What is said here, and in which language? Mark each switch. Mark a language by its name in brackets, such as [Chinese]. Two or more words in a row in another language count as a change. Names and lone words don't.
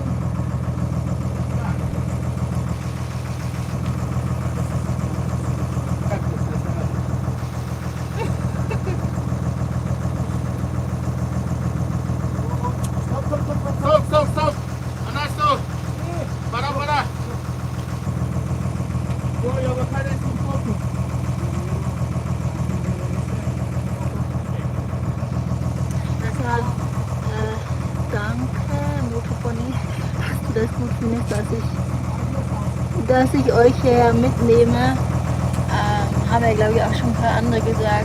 [Spanish] Ya. Stop! Anasto! Para! Voy a bajar esto un poco. [German] Ja, danke, Motopony, dass du das gut findest, dass ich euch hier mitnehme. Haben ja, glaube ich, auch schon ein paar andere gesagt.